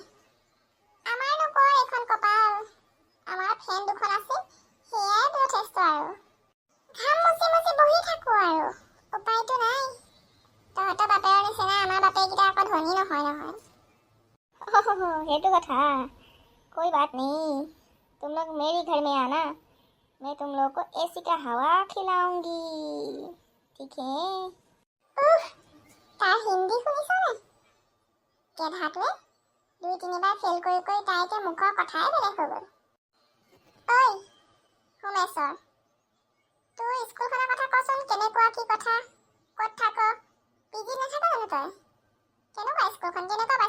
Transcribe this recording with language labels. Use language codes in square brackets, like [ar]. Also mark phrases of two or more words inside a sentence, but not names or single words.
[as] আমাৰনো কৰ এখন কপাল। আমাৰ ফেন দুখন আছে, সেয়াই যথেষ্ট আৰু। ঘাম মুচি বহি থাকো আৰু, উপায়তো নাই। তহঁতৰ বাপেৰৰ নিচিনা আমাৰ বাপেকেইটা আকৌ ধনী নহয়। সেইটো কথা। [hi] कोई बात नहीं, तुम लोग मेरे घर में आना, मैं तुम लोगों को एसी का हवा खिलाऊंगी, ठीक है? [as] তাৰ হিন্দী শুনিছনে? কেধাটোৱে 2-3বাৰ ফেল কৰি তাই এতিয়া মুখৰ কথাই বেলেগ হৈ গ'ল। ঐ সোমেশ্বৰ, তোৰ স্কুলখনৰ কথা কচোন, কেনেকুৱা কি কথা? ক'ত থাক? পিজি নাথাক জানো তই? কেনেকুৱা স্কুলখন, কেনেকুৱা পাইছ?